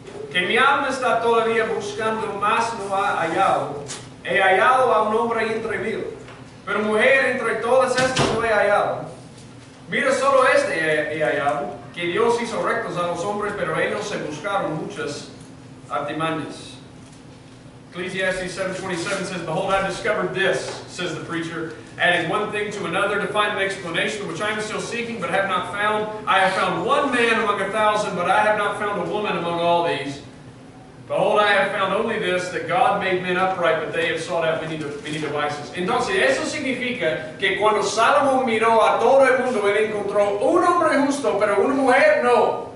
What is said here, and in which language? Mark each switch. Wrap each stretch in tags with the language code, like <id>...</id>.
<es>Que mi alma está todavía buscando, mas no ha hallado. He hallado a un hombre entre mil, pero mujer entre todas estas no he hallado. Mira, solo este he hallado, que Dios hizo rectos a los hombres, pero ellos se buscaron muchas artimañas.</es> <en>Ecclesiastes 7:27 says, Behold, I discovered this, says the preacher, adding one thing to another to find an explanation, which I am still seeking, but have not found. I have found one man among 1,000, but I have not found a woman among all these. Behold, I have found only this, that God made men upright, but they have sought out many devices.</en> <es>Entonces, eso significa que cuando Salomón miró a todo el mundo, él encontró un hombre justo, pero una mujer no.</es>